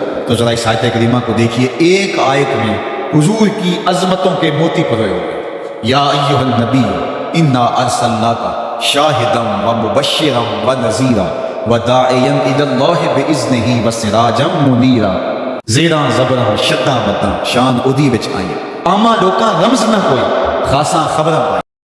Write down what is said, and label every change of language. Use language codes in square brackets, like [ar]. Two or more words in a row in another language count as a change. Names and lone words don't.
[ur] تو ذرا اس آیت کریمہ کو دیکھیے، ایک آیت میں حضور کی عظمتوں کے موتی پروئے ہو گئے۔ [ar] یا ایھا النبی انا ارسلناک شاہدا ومبشرا ونذیرا وداعیا الی اللہ باذنہ وسراجا منیرا۔ [pa] زیراں زبراں شداں مداں شان ادی وچ آئی، عامہ لوکاں رمز نہ کوئی، خاصاں خبراں